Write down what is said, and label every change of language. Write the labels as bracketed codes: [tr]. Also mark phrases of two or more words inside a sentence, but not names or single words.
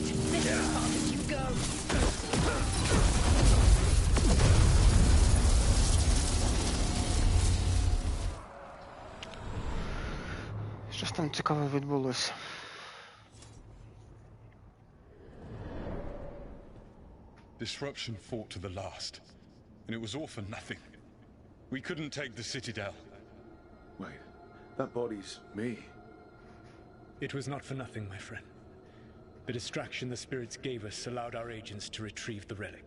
[en] This is as far as you go. [uk] Щось там цікаве відбулося. [en] Disruption fought to the last, and it was all for nothing. We couldn't take the Citadel. Wait, that body's me. It was not for nothing, my friend. The distraction the spirits gave us allowed our agents to retrieve the relic.